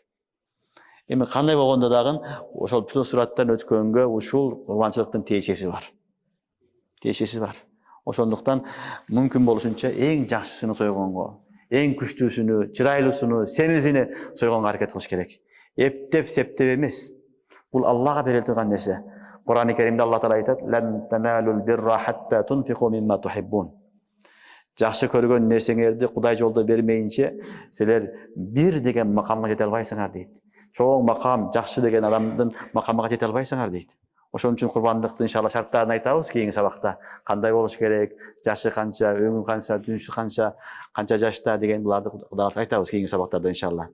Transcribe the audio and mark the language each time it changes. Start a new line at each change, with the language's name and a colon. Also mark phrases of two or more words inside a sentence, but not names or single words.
Kyrgyz: Эми кандай болгондо дагы ошол сыраттан өткөнгө ушул курбанчылыктын тиешеси бар. Тиешеси бар. Ошондуктан мүмкүн болушунча эң жакшысын сойгонго, эң күчтүүсүнү, чырайлуусуну, семизини сойгонго аракет кылыш керек. Эптеп, септеп эмес. Бул Аллага бериле турган нерсе. Кур'ан-ы Керимде Алла Таала айтат:
Arabic: "لن تنالوا البر حتى تنفقوا مما تحبون."
Kyrgyz: Жакшы көргөн нерсеңерди Кудай жолдо бермейинче, силер бир деген макамга жете албайсыңар дейт. Чоң макам, жакшы деген адамдын макамына жете албайсыңар дейт. Ошон үчүн курбандыктын иншалла шарттарын айтабыз кийинки сабакта. Кандай болуш керек, жашы канча, өңү канча, түнүшү канча жашта деген буларды Кудай айтабыз кийинки сабактарда иншалла.